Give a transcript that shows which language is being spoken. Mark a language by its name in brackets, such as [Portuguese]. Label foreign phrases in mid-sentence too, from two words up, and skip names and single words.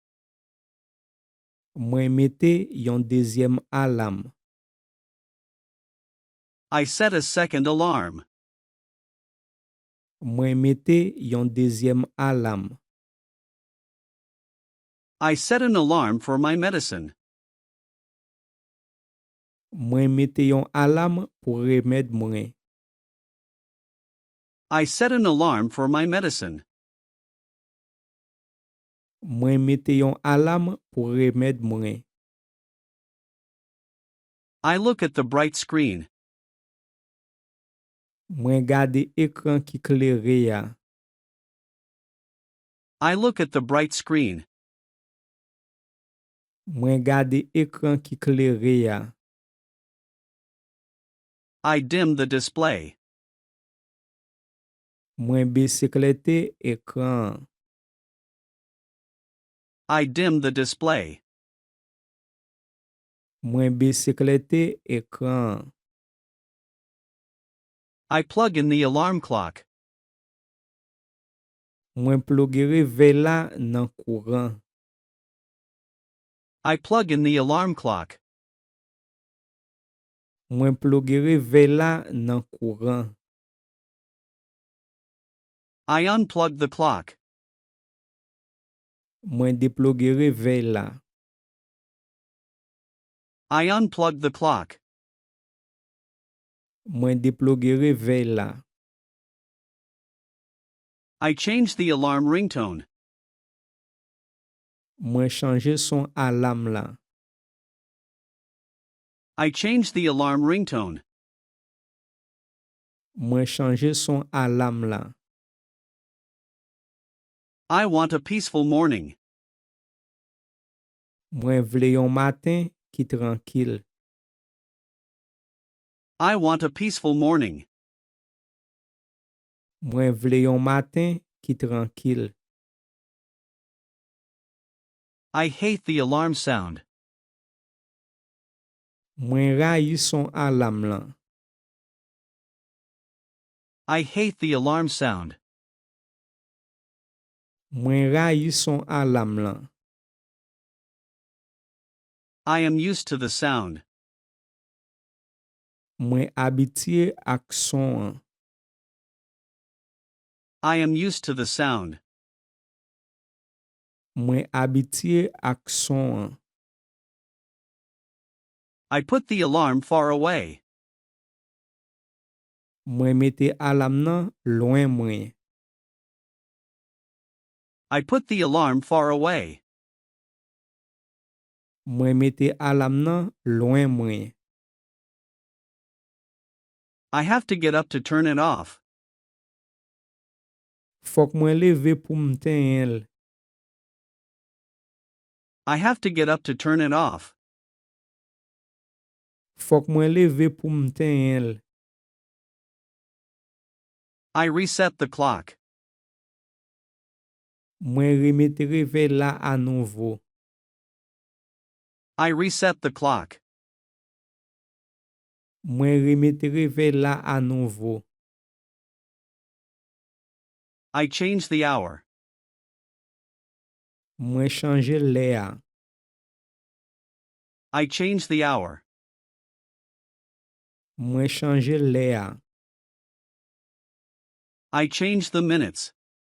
[Haitian Creole] Mwen mette yon dezyem alam. [English] I set a second alarm. [Haitian Creole] Mwen mette yon dezyem alam. [English] I set an alarm for my medicine. [Haitian Creole] Mwen mette yon alam pou remèd mwen. [English] I set an alarm for my medicine. [Haitian Creole] Mwen mette yon alam pou remèd mwen. [English] I look at the bright screen. [Haitian Creole] Mwen gade ekran ki klere ya. [English] I look at the bright screen. [Haitian Creole] Mwen gade ekran ki klere ya. [English] I dim the display. [Haitian Creole] Mwen beseklete ekran. [English] I dim the display. [Haitian Creole] Mwen beseklete ekran. [English] I plug in the alarm clock. [Haitian Creole] Mwen plogue réveil la nan kouran. [English] I plug in the alarm clock. [Haitian Creole] Mwen plogue réveil la nan kouran. [English] I unplug the clock. [Haitian Creole] Mwen deplogue réveil la. [English] I unplug the clock. [Haitian Creole] Mwen deplogue réveil la. [English] I change the alarm ringtone. [Haitian Creole] Mwen chanje son alam la. [English] I change the alarm ringtone. [Haitian Creole] Mwen chanje son alam la. [English] I want a peaceful morning. [Haitian Creole] Mwen vle yon matin ki tranquil. [English] I want a peaceful morning. [Haitian Creole] Mwen vle yon matin ki tranquil. [English] I hate the alarm sound. [Haitian Creole] Mwen rayi son alam la. [English] I hate the alarm sound. [Haitian Creole] Mwen rayi son alam la. [English] I am used to the sound. [Haitian Creole] Mwen abitye ak son an. [English] I am used to the sound. [Haitian Creole] Mwen abitye ak son an. [English] I put the alarm far away. [Haitian Creole] Mwen mette alam nan loin mwen. [English] I put the alarm far away. [Haitian Creole] Mwen mette alam nan loin mwen. [English] I have to get up to turn it off. [Haitian Creole] Fok mwen leve pou mten el. [English] I have to get up to turn it off. [Haitian Creole] Fok mwen leve pou mten el. [English] I reset the clock. [Haitian Creole] Mwen remete reve la a nouvo. [English] I reset the clock. [Haitian Creole] Mwen remete reve la a nouvo. [English] I change the hour. [Haitian Creole] Mwen chanje le a. [English] I change the hour. [Haitian Creole] Mwen chanje le a. [English] I change the minutes.